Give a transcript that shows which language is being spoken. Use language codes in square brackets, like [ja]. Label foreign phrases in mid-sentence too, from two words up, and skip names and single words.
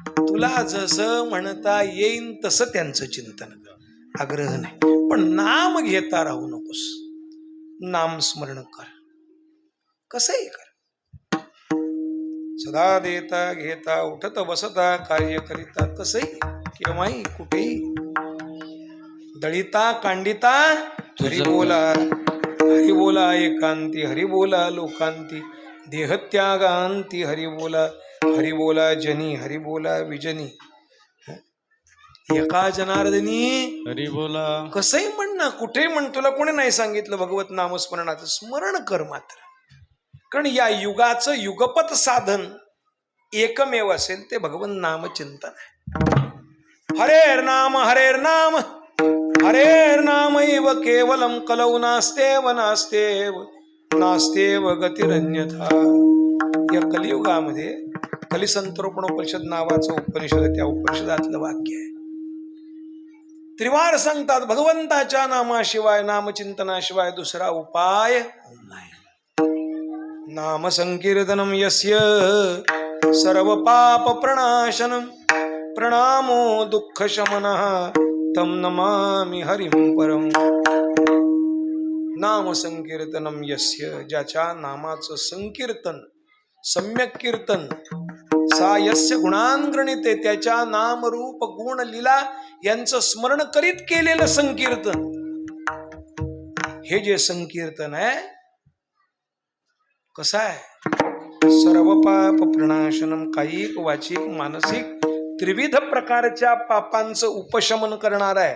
[mr] तुला जसं म्हणता येईन तसं त्यांचं चिंतन कर, आग्रह नाही. पण नाम घेता राहू नकोस, नाम स्मरण कर, कसंही कर. सदा देता घेता उठत बसता कार्य करिता, कसंही केव्हाही कुठेही. दळिता कांडिता हरी बोला, हरी बोला एकांती, हरी बोला लोकांती, देहत्यागांती हरी बोला, हरी बोला जनी, हरी बोला विजनी. एका जनार्दनी हरी बोला. कसंही म्हण ना, कुठेही म्हण, तुला कोणी नाही सांगितलं भगवत नामस्मरणाचं. स्मरण कर मात्र. कारण या युगाचं युगपत साधन एकमेव असेल ते भगवत नामचिंतन आहे. [sa] हरेर नाम हरेर नाम हरेर नामैव केवलम कलौ नास्तेव नास्तेव नास्तेव गतिरन्यथा. [mr] या कलियुगामध्ये कलिसंतरोपणोपनिषद नावाचं उपनिषद, त्या उपनिषदातलं वाक्य आहे. त्रिवार सांगतात, भगवंताच्या नामाशिवाय, नामचिंतनाशिवाय दुसरा उपाय नाही. [sa] नाम संकीर्तनम यस्य सर्व पाप प्रणाशनम प्रणामो दुःख शमनः तम नमामि हरिं परम. नाम संकीर्तनम यस्य, [mr] ज्याच्या नामाचं संकीर्तन, सम्यक कीर्तन, [sa] सा यस्य गुणांगणिते, [mr] त्याच्या नाम रूप गुण लीला यांचं स्मरण करीत केलेलं संकीर्तन, हे जे संकीर्तन आहे कसं आहे? [sa] सर्व पाप प्रणाशनम, [mr] कायिक वाचिक मानसिक त्रिविध प्रकारच्या पापांचं उपशमन करणार आहे.